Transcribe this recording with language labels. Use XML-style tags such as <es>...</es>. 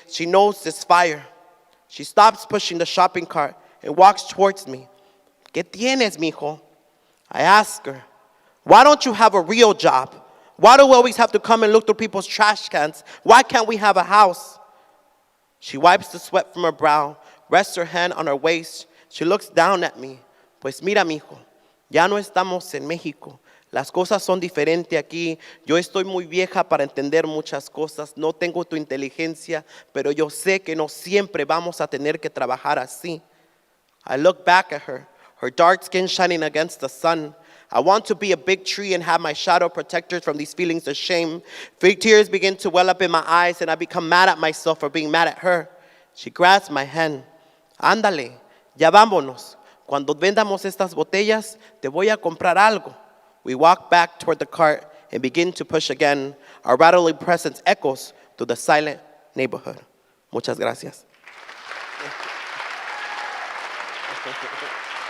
<en>She knows this fire. She stops pushing the shopping cart and walks towards me.</en> <es>¿Qué tienes, mijo?</es> <en>I ask her, why don't you have a real job? Why do we always have to come and look through people's trash cans? Why can't we have a house? She wipes the sweat from her brow, rests her hand on her waist. She looks down at me.</en> <es>Pues mira, mijo, ya no estamos en México. Las cosas son diferentes aquí. Yo estoy muy vieja para entender muchas cosas. No tengo tu inteligencia, pero yo sé que no siempre vamos a tener que trabajar así.</es> <en>I look back at her, her dark skin shining against the sun. I want to be a big tree and have my shadow protect her from these feelings of shame. Big tears begin to well up in my eyes, and I become mad at myself for being mad at her. She grabs my hand.</en> <es>Ándale, ya vámonos. Cuando vendamos estas botellas, te voy a comprar algo.</es> <en>We walk back toward the cart and begin to push again. Our rattling presence echoes through the silent neighborhood.</en> <es>Muchas gracias.</es>